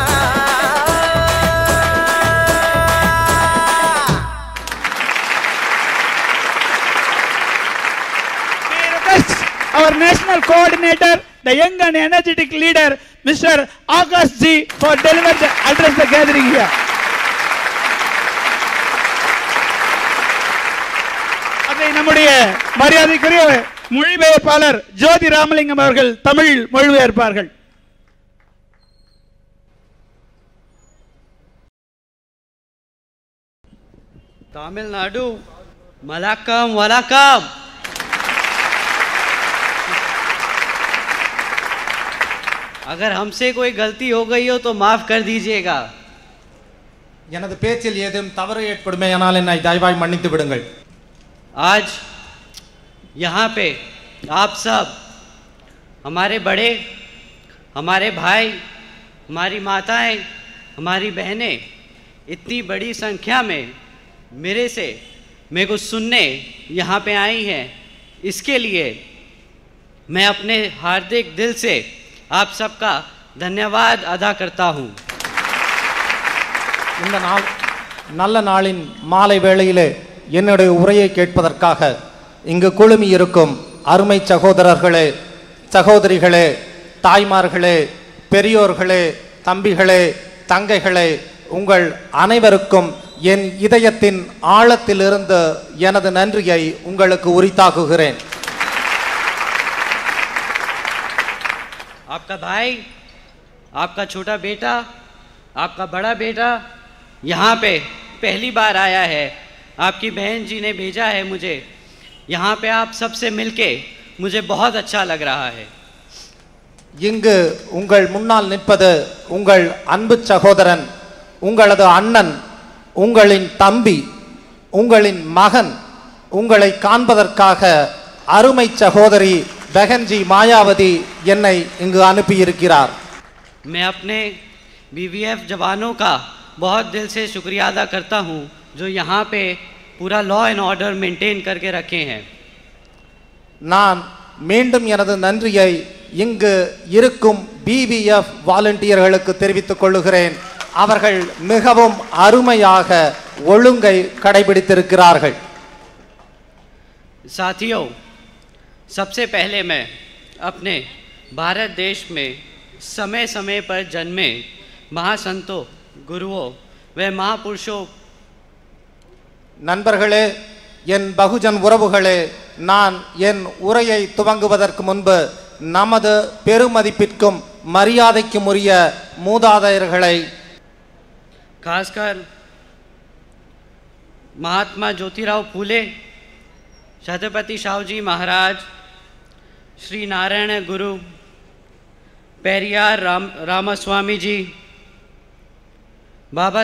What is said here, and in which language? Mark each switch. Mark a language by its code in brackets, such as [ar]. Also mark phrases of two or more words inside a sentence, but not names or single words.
[en] Our national coordinator, the young and energetic leader, Mr. Akash Ji, for deliver the address the gathering here. [ta] அதை நம்முடைய மரியாதைக்குரிய மொழிபெயர்ப்பாளர் ஜோதி ராமலிங்கம் அவர்கள் தமிழ் மொழிபெயர்ப்பார்கள். तमिलनाडु मलाकम वलाकम. [hi] अगर हमसे कोई गलती हो गई हो तो माफ कर दीजिएगा. [ta] எனது பேச்சில் ஏதும் தவறு ஏற்படுமேயானால் என்னை தயவாய் மன்னித்து விடுங்கள். [hi] आज यहाँ पे आप सब हमारे बड़े, हमारे भाई, हमारी माताएं, हमारी बहनें इतनी बड़ी संख्या में मेरे को सुनने यहाँ पे आई हैं. इसके लिए मैं अपने हार्दिक दिल से आप सबका धन्यवाद अदा करता हूँ. [ta] இந்த நல்ல நாளின் மாலை வேளையிலே என்னுடைய உரையை கேட்பதற்காக இங்கு குழுமி இருக்கும் அருமை சகோதரர்களே, சகோதரிகளே, தாய்மார்களே, பெரியோர்களே, தம்பிகளே, தங்கைகளே, உங்கள் அனைவருக்கும் என் இதயத்தின் ஆழத்திலிருந்து எனது நன்றியை உங்களுக்கு உரித்தாக்குகிறேன். [hi] आपका भाई, आपका छोटा बेटा, आपका बड़ा बेटा यहाँ पे पहली बार आया है. आपकी बहन जी ने भेजा है मुझे. यहाँ पे आप सबसे मिलके मुझे बहुत अच्छा लग रहा है. [ta] இங்கு உங்கள் முன்னால் நிற்பது உங்கள் அன்பு சகோதரன், உங்களது அண்ணன், உங்களின் தம்பி, உங்களின் மகன். உங்களை காண்பதற்காக அருமை சகோதரி बहनजी मायावती என்னை இங்கு அனுப்பி இருக்கிறார். [hi] मैं अपने बीवीएफ जवानों का बहुत दिल से शुक्रिया अदा करता हूं जो यहाँ पे पूरा [en] law and order maintain [hi] करके रखे हैं. [ta] நான் மீண்டும் எனது நன்றியை இங்கு இருக்கும் BVF வாலண்டியர்களுக்கு தெரிவித்துக் கொள்கிறேன். அவர்கள் மிகவும் அருமையாக ஒழுங்கை கடைபிடித்திருக்கிறார்கள். [hi] साथियों, सबसे पहले मैं अपने भारत देश में समय समय पर जन्मे महासंतों, गुरुओं व महापुरुषों. [ta] நண்பர்களே, என் பகுஜன் உறவுகளே, நான் என் உரையை துவங்குவதற்கு முன்பு நமது பெருமதிப்பிற்கும் மரியாதைக்கும் உரிய மூதாதையர்களை, [hi] खासकर महात्मा ज्योतिराव फूले, छत्रपति शाहूजी महाराज, श्री नारायण गुरु, पेरियार रामास्वामी जी, बाबा